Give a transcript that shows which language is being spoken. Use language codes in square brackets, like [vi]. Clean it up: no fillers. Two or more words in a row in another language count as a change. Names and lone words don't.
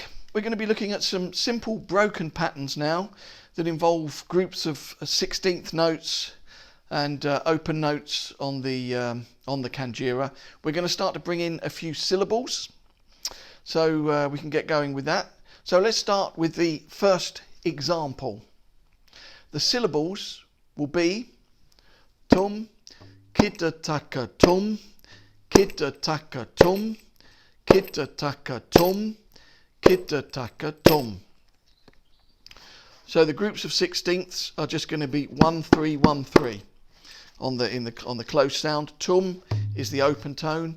[en] We're going to be looking at some simple broken patterns now that involve groups of 16th notes and open notes on the Kanjira. We're going to start to bring in a few syllables, so we can get going with that. So let's start with the first example. The syllables will be tum, kita taka tum, kita taka tum, kita taka tum, kita taka tum. So the groups of 16ths are just going to be 1 3 1 3 on the close sound. Tum is the open tone.